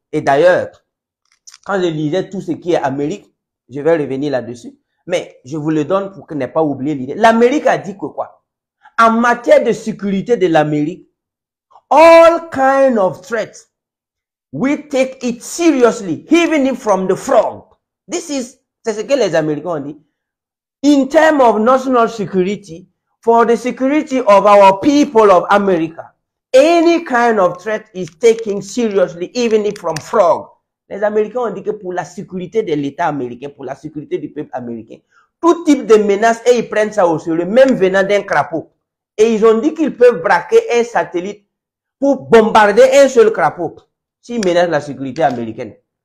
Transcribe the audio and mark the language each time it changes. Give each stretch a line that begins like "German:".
French: Et d'ailleurs, quand je lisais tout ce qui est Amérique, je vais revenir là-dessus, mais je vous le donne pour que ne pas oublier l'idée. L'Amérique a dit que quoi? En matière de sécurité de l'Amérique,
English: all kind of threats, we take it seriously, even if from the front.
French: C'est ce que les Américains ont dit.
English: In terms of national security, for the security of our people of America, any kind of threat is taken seriously, even if from frog.
French: Les Américains ont dit que pour la sécurité de l'État américain, pour la sécurité du peuple américain, tout type de menace, et ils prennent ça au sérieux, même venant d'un crapaud. Et ils ont dit qu'ils peuvent braquer un satellite pour bombarder un seul crapaud s'ils menacent la sécurité américaine.